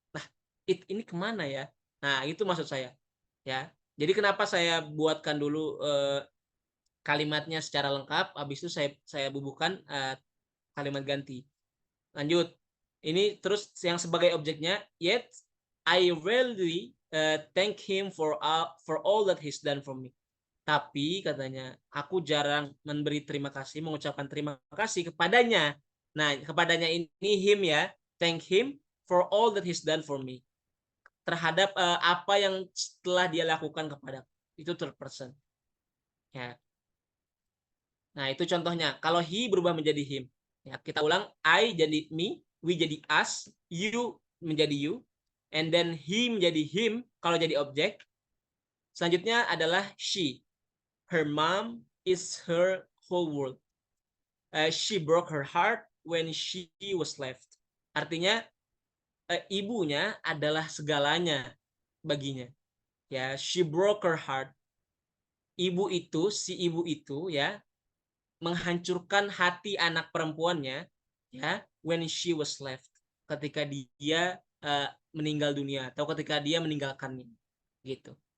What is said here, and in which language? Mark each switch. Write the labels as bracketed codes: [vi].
[id] Nah, it ini kemana ya? Nah, itu maksud saya. Ya, jadi kenapa saya buatkan dulu kalimatnya secara lengkap, habis itu saya bubuhkan kalimat ganti. Lanjut. Ini terus yang sebagai objeknya, [en] yet I really thank him for all that he's done for me. [id] Tapi katanya, aku jarang memberi terima kasih, mengucapkan terima kasih kepadanya. Nah, kepadanya ini [en] him ya, thank him for all that he's done for me. [id] Terhadap apa yang telah dia lakukan kepada, itu third person. Ya. Nah, itu contohnya. Kalau he berubah menjadi him. Ya, kita ulang. I jadi me, we jadi us, you menjadi you, and then he menjadi him kalau jadi objek. Selanjutnya adalah she. [en] Her mom is her whole world. She broke her heart when she was left. [id] Artinya ibunya adalah segalanya baginya. Ya, [en] she broke her heart. [id] Si ibu itu ya menghancurkan hati anak perempuannya ya [en] when she was left, [id] ketika dia meninggal dunia atau ketika dia meninggalkannya gitu.